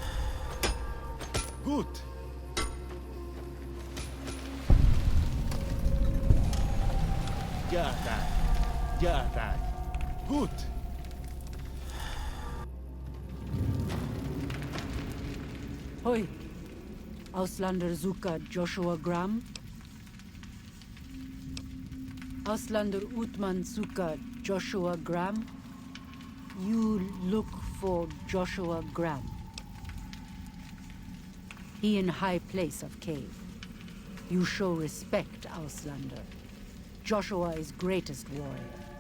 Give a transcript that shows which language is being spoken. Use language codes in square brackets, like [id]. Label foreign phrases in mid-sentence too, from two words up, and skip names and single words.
[de] Gut. Ja, da. Ja, da. Gut. Hoi. Auslander Zuka Joshua Graham. Auslander Utman Zuka Joshua Graham. [en] You look for Joshua Graham. He in high place of cave. You show respect, Auslander. Joshua is greatest warrior.